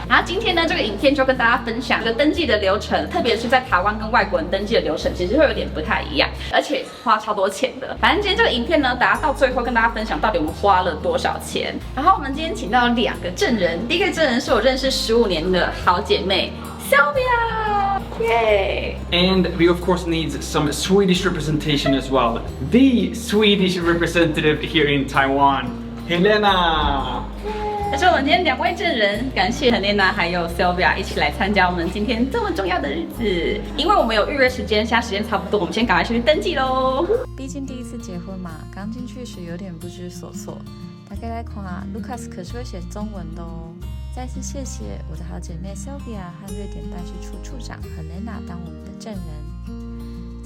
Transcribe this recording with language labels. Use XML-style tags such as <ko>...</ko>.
<zh>然后今天呢，这个影片就跟大家分享这个登记的流程，特别是在台湾跟外国人登记的流程，其实会有点不太一样，而且花超多钱的。反正今天这个影片呢，大家到最后跟大家分享到底我们花了多少钱。然后我们今天请到2个证人，第一个证人是我认识15年的好姐妹。</zh> <en>Sylvia! Yay! And we of course need some Swedish representation as well. The Swedish representative here in Taiwan, Helena.</en> <zh>这是我们今天2位证人，感谢 Helena 还有 Sylvia 一起来参加我们今天这么重要的日子。因为我们有预约时间，现在时间差不多，我们先赶快去登记喽。毕竟第一次结婚嘛，刚进去时有点不知所措。大家来看啊 ，Lucas 可是会写中文的哦。再次谢谢我的好姐妹 Sylvia 和瑞典办事处处长 Helena 当我们的证人。</zh>